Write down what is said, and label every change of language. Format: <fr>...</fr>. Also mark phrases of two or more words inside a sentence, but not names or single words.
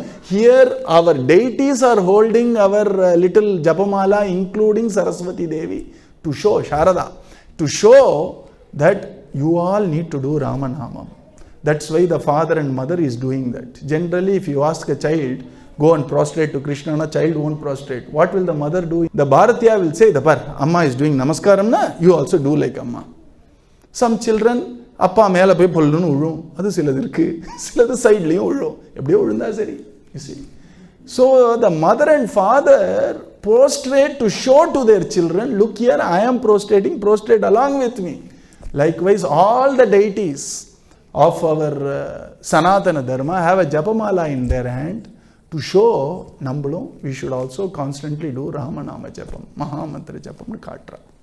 <en>Here our deities are holding our little Japamala, including Saraswati Devi, to show Sharada, to show that you all need to do Ramanamam. That's why the father and mother is doing that. Generally, if you ask a child, go and prostrate to Krishna, a child won't prostrate. What will the mother do? The Bharatiya will say, Amma is doing Namaskaram, na? You also do like Amma. Some children,</en> <ta>அப்பா மேல போய் பொல்லுனு உளும். அது சிலது இருக்கு. சிலது side லியும் உளும். எப்படியோ உளுந்தா சரி.</ta> <en>You see. So the mother and father prostrate to show to their children, look here, I am prostrating, prostrate along with me. Likewise, all the deities of our Sanatana Dharma have a Japamala in their hand to show Nambalum, we should also constantly do Ramanama Japam, Mahamantra Japam Katra.</en>